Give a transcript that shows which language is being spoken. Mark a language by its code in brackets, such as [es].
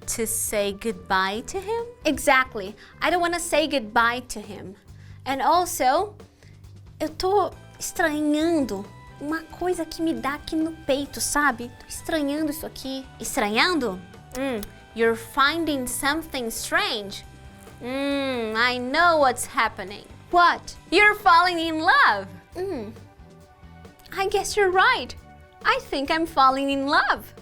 [en] To say goodbye to him? Exactly. I don't want to say goodbye to him. And also, [pt] eu tô estranhando uma coisa que me dá aqui no peito, sabe? Tô estranhando isso aqui. Estranhando? [en] You're finding something strange? I know what's happening. What? You're falling in love. I guess you're right. I think I'm falling in love.